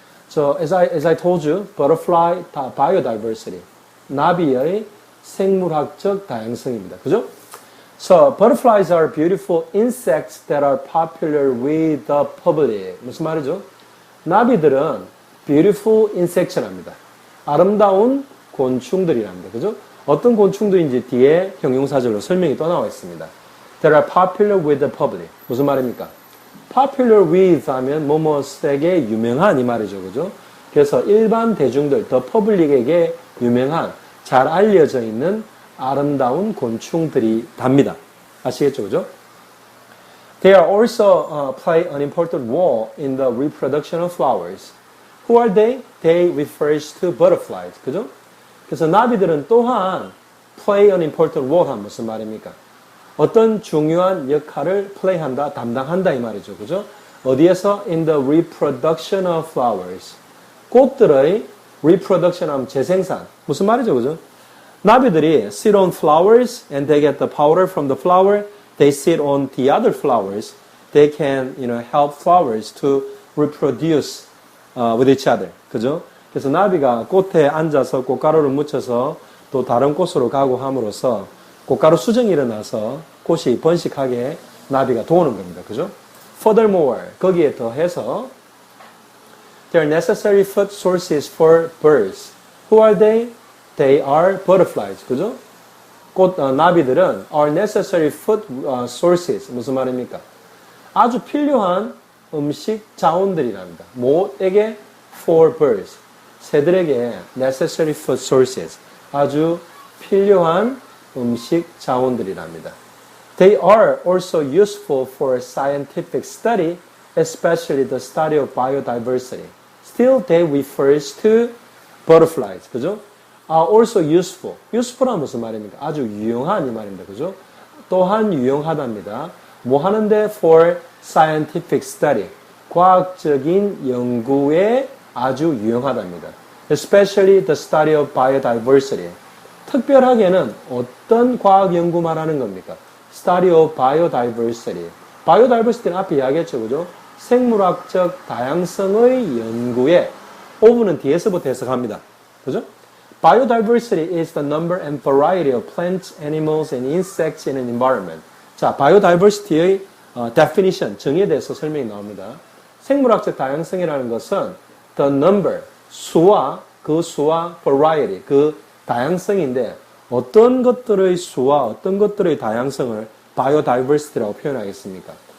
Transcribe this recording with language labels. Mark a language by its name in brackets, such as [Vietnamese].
[English] So as I told you, butterfly biodiversity, [Korean] 나비의 생물학적 다양성입니다. 그죠? [English] So butterflies are beautiful insects that are popular with the public. [Korean] 무슨 말이죠? 나비들은 [English] beautiful insects [Korean] 랍니다. 아름다운 곤충들이랍니다. 그죠? 어떤 곤충들인지 뒤에 형용사절로 설명이 또 나와 있습니다. [English] That are popular with the public. [Korean] 무슨 말입니까? [English] Popular with [Korean] 하면 뭐뭐에게 유명한 이 말이죠. 그죠? 그래서 일반 대중들, [English] the public [Korean] 에게 유명한, 잘 알려져 있는 아름다운 곤충들이 답니다. 아시겠죠? 그죠? [English] They are also play an important role in the reproduction of flowers. Who are they? They refers to butterflies. [Korean] 그죠? 그래서 나비들은 또한 [English] play an important role [Korean] 하면 무슨 말입니까? 어떤 중요한 역할을 play한다, 담당한다 이 말이죠. 그죠? 어디에서? [English] In the reproduction of flowers. [Korean] 꽃들의 reproduction 하면 재생산. 무슨 말이죠? 그죠? 나비들이 [English] sit on flowers and they get the powder from the flower. They sit on the other flowers. They can, help flowers to reproduce with each other. [Korean] 그죠? 그래서 나비가 꽃에 앉아서 꽃가루를 묻혀서 또 다른 꽃으로 가고 함으로써 꽃가루 수정이 일어나서 꽃이 번식하게 나비가 도우는 겁니다. 그죠? [English] Furthermore, [Korean] 거기에 더해서 [English] they are necessary food sources for birds. Who are they? They are butterflies. [Korean] 그죠? 나비들은 [English] are necessary food sources. [Korean] 무슨 말입니까? 아주 필요한 음식 자원들이랍니다. 뭐에게? [English] For birds. [Korean] 새들에게 [English] necessary food sources. [Korean] 아주 필요한 음식 자원들이랍니다. [English] They are also useful for scientific study, especially the study of biodiversity. Still, they refers to butterflies. [Korean] 그죠? [English] Are also useful. [Korean] useful은 무슨 말입니까? 아주 유용한 이 말입니다. 그죠? 또한 유용하답니다. 뭐 하는데? [English] For scientific study. [Korean] 과학적인 연구에 아주 유용하답니다. [English] Especially the study of biodiversity. [Korean] 특별하게는 어떤 과학 연구 말하는 겁니까? [English] Study of biodiversity. [Korean] biodiversity는 앞에 이야기했죠, 그죠? 생물학적 다양성의 연구에 of는 뒤에서부터 해석합니다. 그죠? [English] Biodiversity is the number and variety of plants, animals, and insects in an environment. [Korean] 자, biodiversity의 definition, 정의에 대해서 설명이 나옵니다. 생물학적 다양성이라는 것은 [English] the number, [Korean] 수와 variety, 그 다양성인데 어떤 것들의 수와 어떤 것들의 다양성을 biodiversity라고 표현하겠습니까?